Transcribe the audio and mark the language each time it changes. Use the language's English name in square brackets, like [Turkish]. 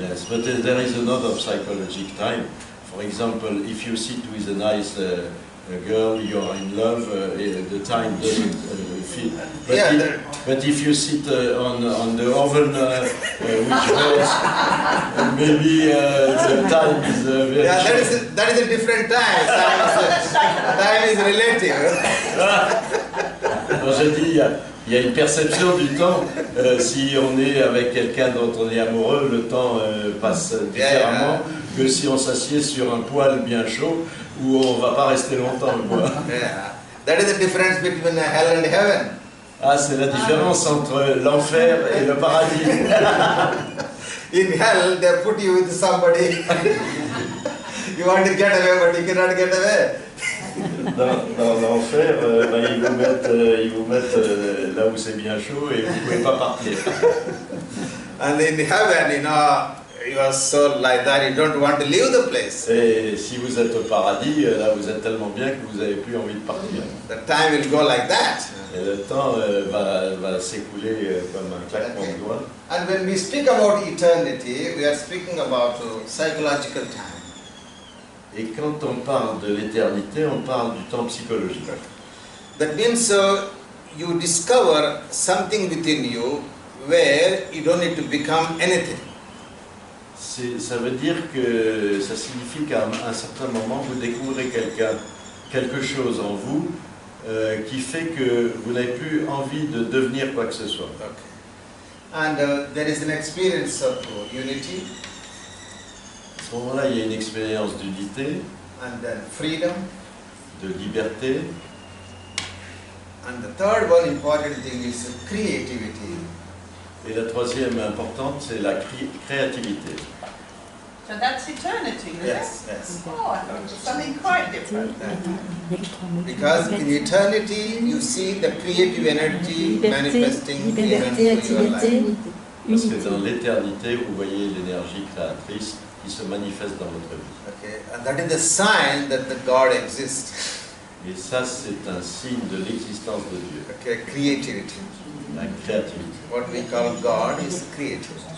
[English] Yes, but there is another psychological time. For example, if you sit with a nice girl, you are in love, the time doesn't fit. But, Yeah, but if you sit on the oven which hurts, maybe the time is very Yeah, short. that is a different time. Time is relative. [French] Alors, je dis, il y a une perception du temps. Si on est avec quelqu'un dont on est amoureux, le temps passe différemment que si on s'assied sur un poêle bien chaud où on ne va pas rester longtemps. Quoi. [English] Yeah. That is the difference between hell and heaven. [French] Ah, c'est la différence entre l'enfer et le paradis. [English] In hell, they put you with somebody. You want to get away, but you cannot get away. [French] Dans l'enfer, ils vous mettent là où c'est bien chaud et vous ne pouvez pas partir. [English] And in heaven, you are so like that, you don't want to leave the place. [French] Et si vous êtes au paradis, là vous êtes tellement bien que vous n'avez plus envie de partir. [English] The time will go like that. [French] Et le temps va s'écouler comme un claquement de doigts. [English] And when we speak about eternity, we are speaking about psychological time. [French] Et quand on parle de l'éternité, on parle du temps psychologique. [English] That means you discover something within you where you don't need to become anything. [French] Ça veut dire que ça signifie qu'à un certain moment, vous découvrez quelque chose en vous qui fait que vous n'avez plus envie de devenir quoi que ce soit. [English] Okay. And there is an experience of unity. [French] À ce moment-là, il y a une expérience d'unité, [English] And then freedom. [French] de liberté. [English] And the third one important thing is creativity. [French] Et la troisième importante, c'est la créativité. [English] So that's eternity, is Yes, it? yes. Oh, I thought it was something quite different. Because in eternity, you see the creative energy manifesting even [French] liberté, [English] through your life. [French] activité, Parce que unité. dans l'éternité, vous voyez l'énergie créatrice qui se manifeste dans votre vie. [English] Okay, and that is the sign that the God exists. [French] Et ça, c'est un signe de l'existence de Dieu, [English] Okay, creativity. [French] la créativité. [English] What we call God is creative.